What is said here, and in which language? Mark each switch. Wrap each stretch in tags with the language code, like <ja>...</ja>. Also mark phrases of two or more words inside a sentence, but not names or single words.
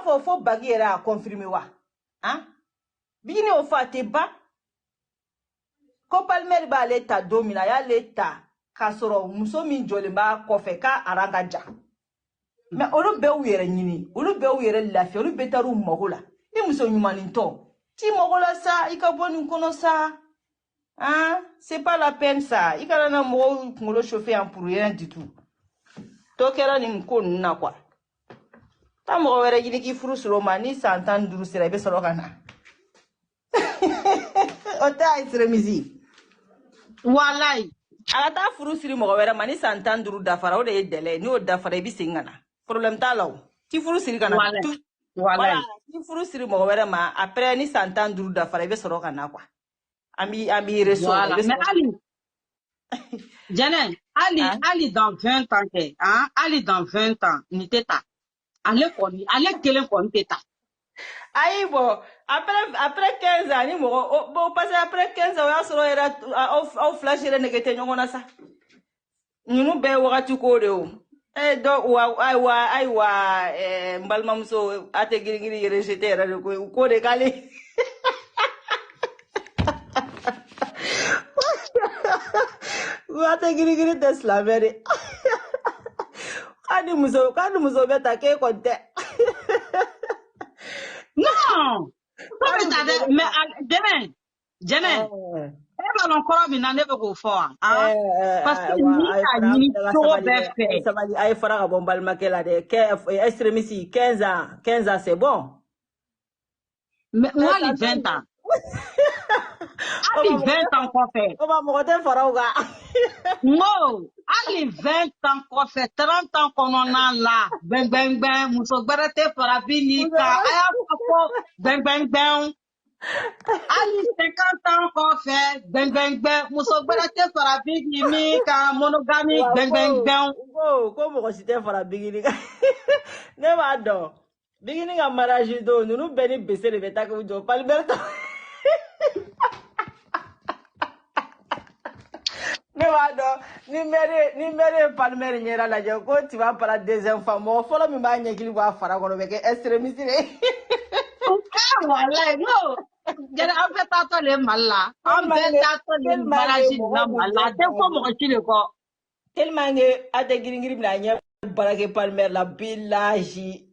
<bm>fɔ fo Bagi yɛrɛ a confirmer wa Bigini y'o fɔ a tɛ ban ko Palimɛri b'ale ta don min na a y'ale ta k'a sɔrɔ muso min jɔlen b'a kɔfɛ k'a aran ka ja mais olu bɛɛ y'u yɛrɛ ɲini olu bɛɛ y'u yɛrɛ lafiya olu bɛɛ taar'u mago la I muso ɲumanintɔ t'i mago la sa I ka bɔ nin kɔnɔ sa</bm> <fr>c'est pas la peine ça</fr> <bm>I kana na mɔgɔw kunkolo chauffer yan</bm> <fr>pour rien du tout</fr> <bm>to kɛra nin ko ninnu na quoi taa mɔgɔ wɛrɛ ɲini k'i furu sɔrɔ ma ni san 15 sera I bɛ sɔrɔ ka na o tɛ a extrémisme wallahi a ka taa furu siri mɔgɔ wɛrɛ ma ni san 15 dafara o de ye délai n'o dafara I bɛ segin ka na problème t'a la o ti furu siri ka na wallahi ti furu siri mɔgɔ wɛrɛ ma après ni san 15 dafara I bɛ sɔrɔ ka na quoi an b'i reso mais Ali Jɛnɛ Ali</bm> <fr>dans 20 ans</fr> <bm>kɛ Ali</bm> <fr>dans 20 ans</fr> <bm>ni tɛ ta ale kelen kɔni tɛ ta ayi</bm> <fr>bon après 15 ans</fr> <bm>ni mɔgɔ</bm> <fr>bon parce que après 15 ans</fr> <bm>o y'a sɔrɔ yɛrɛ aw fila si yɛrɛ nege tɛ ɲɔgɔn na sa ninnu bɛɛ ye wagati ko de o ayiwa n balimamuso a tɛ girin rejeté yɛrɛ de ko ko de k'ale a tɛ girin tɛ silamɛ de k'a ni muso bɛ ta k'e kɔni tɛ non ko bɛ ta dɛ mais Jɛnɛ e b'a dɔn kɔrɔ min na ne bɛ k'o fɔ wa</bm> <fr>parce que</fr> <bm>ni a ɲini cogo bɛɛ fɛ a ye fara ka bɔ n balimakɛ la dɛ</bm> <fr>extrémiste 15 ans c'est bon</fr> <bm>mais hali 20 ans hali 20 ans kɔfɛ o ma mɔgɔ tɛ fara o kan no hali 20 ans kɔfɛ 30 ans kɔnɔna la gbɛngbɛngbɛn muso gbɛrɛ tɛ fara Bini kan a y'a fɔ gbɛngbɛngbɛn hali 50 ans kɔfɛ gbɛngbɛngbɛn muso gbɛrɛ tɛ fara Bini min kan monogami gbɛngbɛngbɛn ko mɔgɔ si tɛ fara Bigini kan ne b'a dɔn Bigini ka mariage don ninnu bɛɛ ni bese de bɛ taa k'u jɔ Palimɛri ta ne b'a dɔn ni mɛri ye Palimɛri ɲɛda lajɛ ko</bm> <fr>tu vas para deuxième fois</fr> <bm>mɔgɔ fɔlɔ min b'a ɲɛkili bɔ a fara kɔnɔ o bɛ kɛ extrémiste de wallahi no Jɛnɛ an bɛɛ taatɔ le Mali la an bɛɛ taatɔ le mariage na Mali la a tɛ fɔ mɔgɔ si de kɔ</bm> <fr>tellement que</fr> <bm>a tɛ girin bila a ɲɛ baara kɛ Palimɛri la bilahi</bm>